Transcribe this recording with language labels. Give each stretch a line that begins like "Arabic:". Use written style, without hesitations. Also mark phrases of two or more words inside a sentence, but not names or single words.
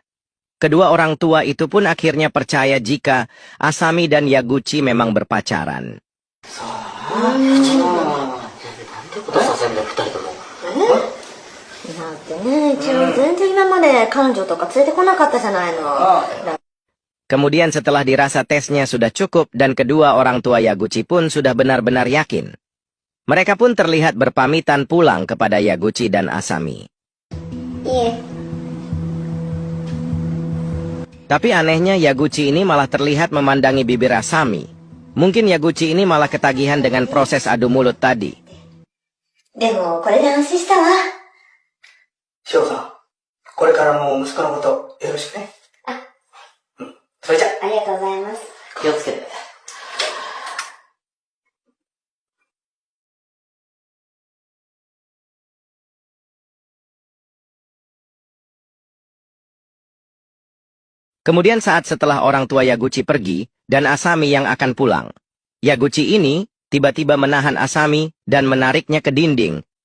Indonesian: Kedua orang tua itu pun akhirnya percaya jika Asami dan Yaguchi memang berpacaran.
Japanese: なんてことさせんだよ、二人とも。だってね、一応全然今まで彼女とか連れてこなかったじゃないの。
Indonesian: Kemudian setelah dirasa tesnya sudah cukup dan kedua orang tua Yaguchi pun sudah benar-benar yakin. Mereka pun terlihat berpamitan pulang kepada Yaguchi dan Asami.
Japanese: いえ。
Indonesian: Tapi anehnya Yaguchi ini malah terlihat memandangi bibir Asami. Mungkin Yaguchi ini malah ketagihan dengan proses adu mulut tadi.
Japanese: でも、これで安心したわ。翔さん、これからも息子のことよろしくね。それじゃ。ありがとうございます。気をつけて。
Indonesian: Kemudian saat setelah orang tua Yaguchi pergi dan Asami yang akan pulang, Yaguchi ini tiba-tiba menahan Asami dan menariknya ke dinding.